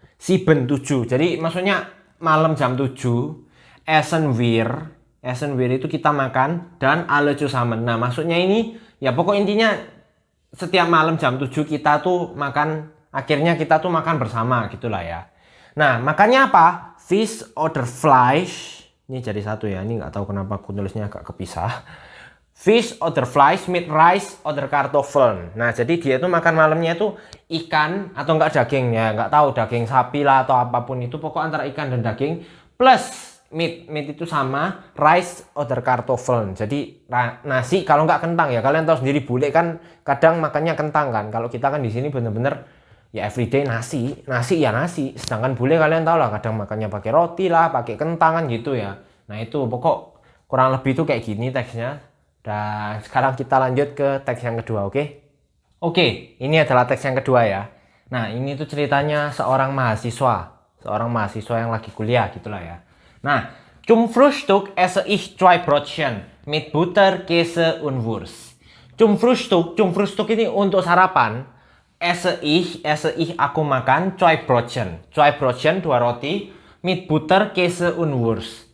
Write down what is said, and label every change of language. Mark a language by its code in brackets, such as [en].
[id] 7 Jadi maksudnya malam jam 7. [de] Essen wir [id] itu kita makan dan [de] alle zusammen. [id] Nah, maksudnya ini ya pokok intinya setiap malam jam 7 kita tuh makan, akhirnya kita tuh makan bersama gitulah ya. Nah, makannya apa? [de] Fish oder Fleisch. [id] Ini jadi satu ya. Ini nggak tahu kenapa aku tulisnya agak kepisah. [de] Fish oder Fleisch mit Reis oder Kartoffeln. [id] Nah, jadi dia tuh makan malamnya itu ikan atau enggak daging ya, enggak tahu daging sapi lah atau apapun itu, pokok antara ikan dan daging [en] plus meat [id] itu sama [de] Reis oder Kartoffeln. [id] Jadi nasi kalau enggak kentang ya. Kalian tahu sendiri bule kan kadang makannya kentang kan. Kalau kita kan di sini bener-bener ya everyday nasi ya nasi. Sedangkan bule kalian tahu lah kadang makannya pakai roti lah, pakai kentang kan gitu ya. Nah, itu pokok kurang lebih tuh kayak gini teksnya. Dan sekarang kita lanjut ke teks yang kedua, oke? Oke, ini adalah teks yang kedua ya. Nah, ini tuh ceritanya seorang mahasiswa yang lagi kuliah gitulah ya. [de] Nah, zum Frühstück esse ich 2 Brötchen mit Butter, Käse und Wurst. Zum Frühstück [id] ini untuk sarapan. [de] Esse ich [id] aku makan 2 Brötchen. [de] 2 Brötchen 2 roti mit Butter, Käse und Wurst.